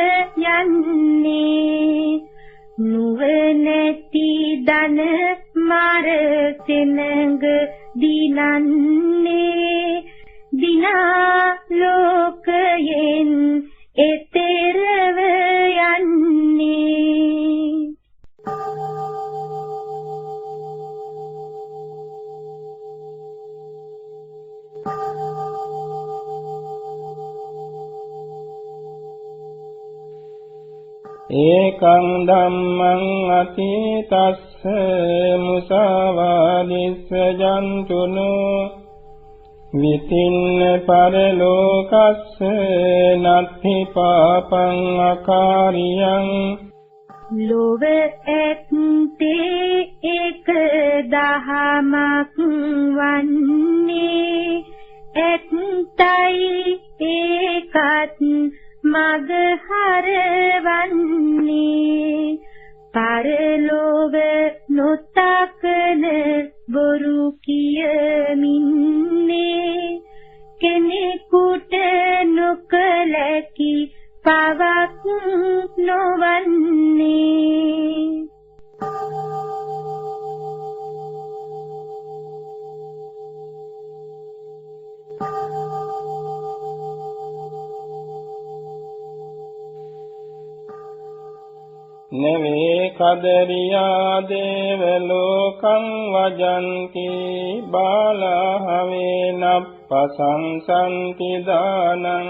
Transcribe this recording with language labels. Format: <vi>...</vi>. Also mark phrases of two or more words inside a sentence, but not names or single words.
<si>යන්නේ නුවණැති දන මර සෙනඟ දිනන්නේ දිනා ලෝකයෙන් එතරව යන්නේ</si> <pi>ඒකං ධම්මං අතීතස්ස මුසාවාදිස්ස ජන්තුනෝ විතින්න පරලෝකස්ස නත්ථි පාපං අකාරියං</pi> <si>ලොව ඇත්තේ එක දහමක් වන්නේ ඇත්තයි ඒකත් මග හරවන්නේ පරලොව නොතකන බොරු කියමින්නේ කෙනෙකුට නොකලකි පවක් නොවන්නේ</si> <pi>නවේ කදරියා දේව ලෝකං වජන්ති බාලහවේ නප්පසංසන්ති දානං</pi>